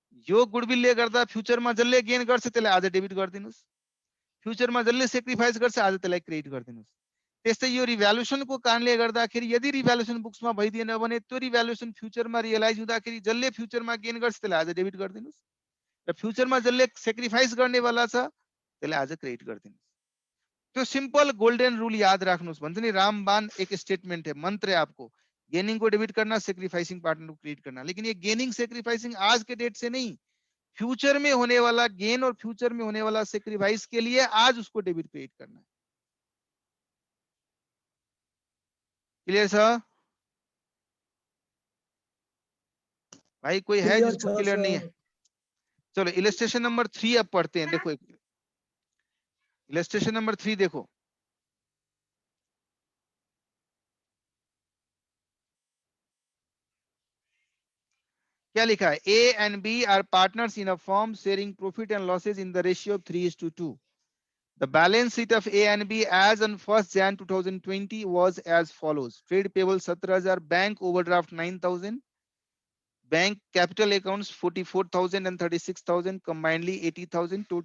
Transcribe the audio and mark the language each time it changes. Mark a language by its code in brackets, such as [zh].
[ne] यो गुडविलले गर्दा फ्युचरमा जसले गेन गर्छ त्यसलाई आज डेबिट गरिदिनुस्, फ्युचरमा जसले सेक्रिफाइस गर्छ आज त्यसलाई क्रेडिट गरिदिनुस्। त्यस्तै यो रिभ्यालुएसनको कारणले गर्दाखेरि यदि रिभ्यालुएसन बुक्समा भइदिएन भने त्यो रिभ्यालुएसन फ्युचरमा रियलाइज हुँदाखेरि जसले फ्युचरमा गेन गर्छ त्यसलाई आज डेबिट गरिदिनुस्, र फ्युचरमा जसले सेक्रिफाइस गर्नेवाला छ त्यसलाई आज क्रेडिट गरिदिनुस्। तो सिंपल गोल्डन रूल याद राख्नुस्। भन्छ नि [hi] रामबाण एक स्टेटमेंट है, मंत्र है आपको, गेनिंग को डेबिट करना, सेक्रीफाइसिंग पार्टनर को क्रेडिट करना। लेकिन ये गेनिंग सेक्रीफाइसिंग आज के डेट से नहीं, फ्यूचर में होने वाला गेन और फ्यूचर में होने वाला सेक्रीफाइस के लिए आज उसको डेबिट क्रेडिट करना है। [en] Clear sir? [hi] भाई कोई है [en] Clear [hi] जिसको था, क्लियर नहीं है? [en] sir. [hi] चलो इलस्ट्रेशन नंबर 3 अब पढ़ते हैं। देखो इलस्ट्रेशन नंबर 3 देखो, क्या लिखा है? [en] A and B are partners in a firm sharing profit and losses in the ratio of 3:2. The balance sheet of A and B as on 1st Jan 2020 was as follows: trade payable 17,000, bank overdraft 9,000, bank capital accounts 44,000 and 36,000, combinedly 80,000.